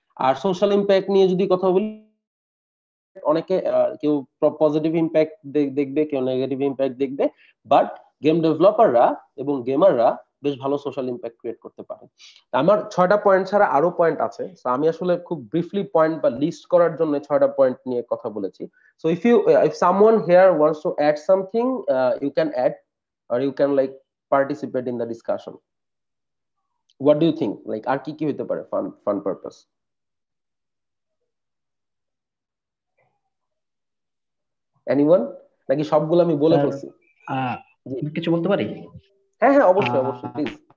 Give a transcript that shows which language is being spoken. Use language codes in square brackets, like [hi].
[bn] আর social impact নিয়ে যদি কথা বলি, অনেকে কেউ পজিটিভ ইম্প্যাক্ট দেখবে, কেউ নেগেটিভ ইম্প্যাক্ট দেখবে, বাট গেম ডেভেলপাররা এবং গেমাররা বেশ ভালো সোশ্যাল ইম্প্যাক্ট ক্রিয়েট করতে পারে। আমার 6টা পয়েন্ট ছাড়া আরো পয়েন্ট আছে, সো আমি আসলে খুব ব্রিফলি পয়েন্ট বা লিস্ট করার জন্য 6টা পয়েন্ট নিয়ে কথা বলেছি। [en] So if someone here wants to add something, you can add, or you can like participate in the discussion. What do you think? [bn] Like আর কি হতে পারে ফান পারপাস? এনিওয়ান? নাকি সবগুলো আমি বলে ফেলছি? কিছু বলতে পারি? হ্যাঁ, অবশ্যই প্লিজ।